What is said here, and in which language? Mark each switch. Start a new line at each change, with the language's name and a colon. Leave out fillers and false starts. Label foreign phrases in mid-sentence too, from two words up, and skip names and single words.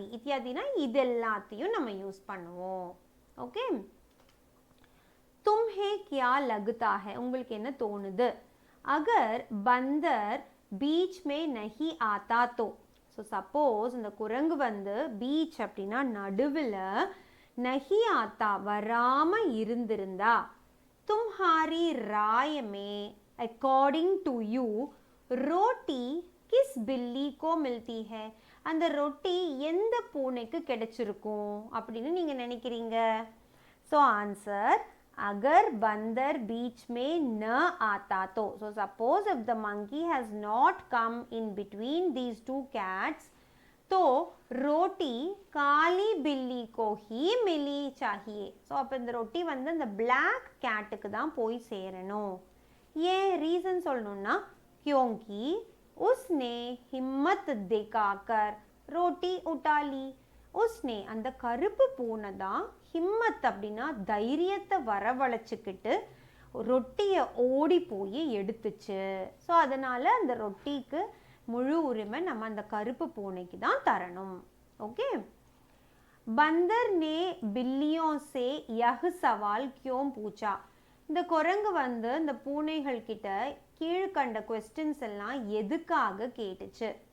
Tamil: இத்தியாதினா இது எல்லாத்தையும் நம்ம யூஸ் பண்ணுவோம். ஓகே,
Hindi: तुम्हें क्या लगता है,
Tamil: உங்களுக்கு என்ன தோணுது.
Hindi: अगर बंदर बीच में नहीं आता तो,
English: so suppose
Tamil: இந்த குரங்கு வந்து பீச் அப்படின்னா நடுவில்
Hindi: नहीं आता
Tamil: வராமல் இருந்திருந்தா,
Hindi: तुम्हारी राय में
English: according to you
Hindi: रोटी किस बिल्ली को मिलती है,
Tamil: அந்த ரொட்டி எந்த பூனைக்கு கிடைச்சிருக்கும் அப்படின்னு நீங்க நினைக்கிறீங்க.
English: ஸோ ஆன்சர்,
Hindi: अगर बंदर बीच में न आता तो,
English: so suppose if the monkey has not come in between these two cats
Hindi: तो रोटी काली बिल्ली को ही मिली चाहिए.
Tamil: ஸோ அப்போ இந்த ரொட்டி வந்து இந்த
English: black cat
Tamil: தான் போய் சேரணும். ஏன் ரீசன் சொல்லணும்னா,
Hindi: क्योंकि उसने हिम्मत दिखाकर रोटी उठा ली.
Tamil: उसने அந்த கருப்பு பூனை தான் ஹிம்மத் அப்படின்னா தைரியத்தை வரவழைச்சிக்கிட்டு ரொட்டியை ஓடி போய் எடுத்துச்சு. ஸோ அதனால் அந்த ரொட்டிக்கு முழு உரிமை நம்ம அந்த கருப்பு பூனைக்கு தான் தரணும். ஓகே,
Hindi: बंदर ने बिल्लियों से यह सवाल क्यों पूछा,
Tamil: இந்த குரங்கு வந்து இந்த பூனைகள் கிட்ட கீழ்கண்ட கொஸ்டின்ஸ் எல்லாம் எதுக்காக கேட்டுச்சு.